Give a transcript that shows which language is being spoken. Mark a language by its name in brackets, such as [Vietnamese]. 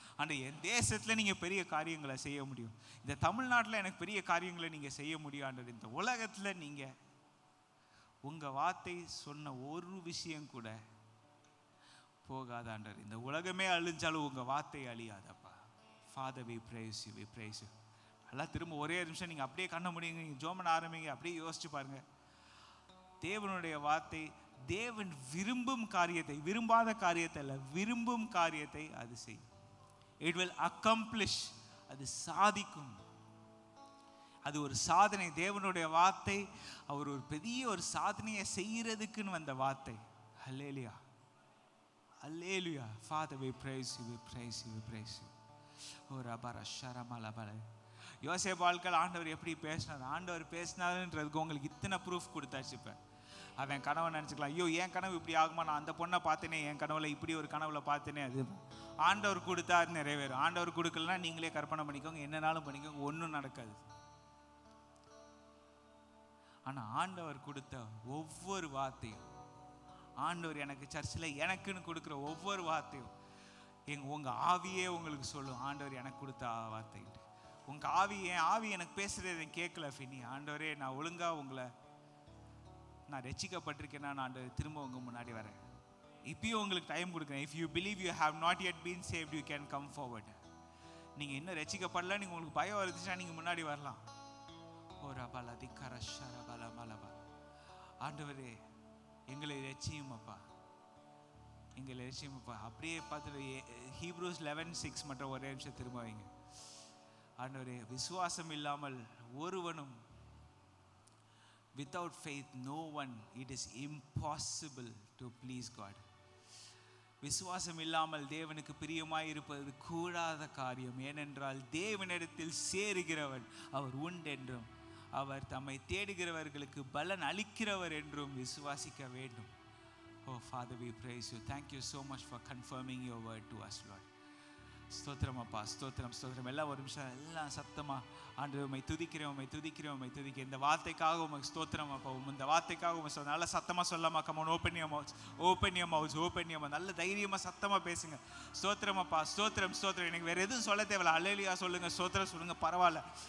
[Tamil] ஆண்டவர், என் தேசத்தில் நீங்கள் பெரிய காரியங்களை செய்ய முடியும். இந்த தமிழ்நாட்டில் எனக்கு பெரிய காரியங்களை நீங்கள் செய்ய முடியும் ஆண்டவர். இந்த உலகத்தில் நீங்கள் உங்கள் வார்த்தை சொன்ன ஒரு விஷயம் கூட போகாத ஆண்டவர். இந்த உலகமே அழிஞ்சாலும் உங்கள் வார்த்தை அழியாதப்பா. [English] Father, we praise you, we praise you. [Tamil] எல்லாம் திரும்ப ஒரே நிமிஷம் நீங்கள் அப்படியே கண்ண முடியுங்க, நீங்கள் ஜோமன் ஆரம்பிங்க, அப்படியே யோசிச்சு பாருங்கள். தேவனுடைய வார்த்தை தேவன் விரும்பும் காரியத்தை, விரும்பாத காரியத்தை அல்ல, விரும்பும் காரியத்தை அது செய்யும். [English] It will accomplish. [Tamil] அது சாதிக்கும். அது ஒரு சாதனை. தேவனுடைய வார்த்தை அவர் ஒரு பெரிய ஒரு சாதனையை செய்யறதுக்குன்னு வந்த வார்த்தை. ஹல்லேலூயா, ஹல்லேலூயா. [English] Father, we praise you, we praise you, we praise you. ஓ ரபர ஷரமலபல. [Tamil] யோசேப்பு வாழ்க்கையில் ஆண்டவர் எப்படி பேசினார், ஆண்டவர் பேசினாருன்றதுக்கு உங்களுக்கு இத்தனை ப்ரூஃப் கொடுத்தாச்சு. இப்போ அவன் கனவை நினச்சிக்கலாம், ஐயோ என் கனவு இப்படி ஆகுமா, நான் அந்த பொண்ணை பார்த்தேனே, என் கனவுல இப்படி ஒரு கனவுல பார்த்தேனே. அது ஆண்டவர் கொடுத்தாரு நிறைவேறும். ஆண்டவர் கொடுக்கலன்னா நீங்களே கற்பனை பண்ணிக்கோங்க, என்னன்னாலும் பண்ணிக்கோங்க, ஒன்றும் நடக்காது. ஆனால் ஆண்டவர் கொடுத்த ஒவ்வொரு வார்த்தையும், ஆண்டவர் எனக்கு சர்ச்சில் எனக்குன்னு கொடுக்குற ஒவ்வொரு வார்த்தையும் உங்கள் ஆவியே உங்களுக்கு சொல்லும், ஆண்டவர் எனக்கு கொடுத்த வார்த்தை. உங்கள் ஆவி, என் ஆவி எனக்கு பேசுகிறது கேட்கல ஃபினி, ஆண்டவரே நான் ஒழுங்காக உங்களை நான் ரட்சிக்கப்பட்டிருக்கேன்னா நான் ஆண்டவர் திரும்ப உங்கள் முன்னாடி வரேன். இப்பயும் உங்களுக்கு டைம் கொடுக்குறேன். [English] If you believe you have not yet been saved, you can come forward. [Tamil] நீங்கள் இன்னும் ரட்சிக்கப்படல, நீங்கள் உங்களுக்கு பயம் வருதுச்சுன்னா நீங்கள் முன்னாடி வரலாம். ஓ ரபல திக்கர ஷரபல மலபா. ஆண்டவரே எங்களை ரட்சியும் அப்பா, எங்களை ரட்சியும் அப்பா. அப்படியே பார்த்து ஹீப்ரூஸ் 11:6 மற்றும் ஒரே நிமிஷம் திரும்ப வைங்க. ஆண்டவரே, விசுவாசம் இல்லாமல் ஒருவனும், [English] without faith no one, it is impossible to please God. [Tamil] விசுவாசம் இல்லாமல் தேவனுக்கு பிரியமாய் இருப்பது கூடாத காரியம். ஏனென்றால் தேவனிடத்தில் சேருகிறவன் அவர் உண்டென்றும் அவர் தம்மை தேடுகிறவர்களுக்கு பலன் அளிக்கிறவர் என்றும் விசுவாசிக்க வேண்டும். [English] Oh Father, we praise you. Thank you so much for confirming your word to us, Lord. [Tamil] ஸ்தோத்திரம் அப்பா, ஸ்தோத்திரம், ஸ்தோத்திரம். எல்லாம் ஒரு நிமிஷம் எல்லாம் சத்தமா ஆண்டவரே உம்மை துதிக்கிறேன், உம்மை துதிக்கிறேன், உம்மை துதிக்கிறேன். இந்த வார்த்தைக்காக உமக்கு ஸ்தோத்திரம் அப்பா. இந்த வார்த்தைக்காக உம்மை நல்ல சத்தமா சொல்லாமா? [English] Come on, open your mouth, open your mouth, open your mouth. [Tamil] நல்ல தைரியமா சத்தமா பேசுங்க. ஸ்தோத்திரம் அப்பா, ஸ்தோத்திரம், ஸ்தோத்திரம். எனக்கு வேற எதுவும் சொல்ல தேவையில்ல. அல்லேலூயா சொல்லுங்க, ஸ்தோத்திரம் சொல்லுங்க, பரவாயில்ல.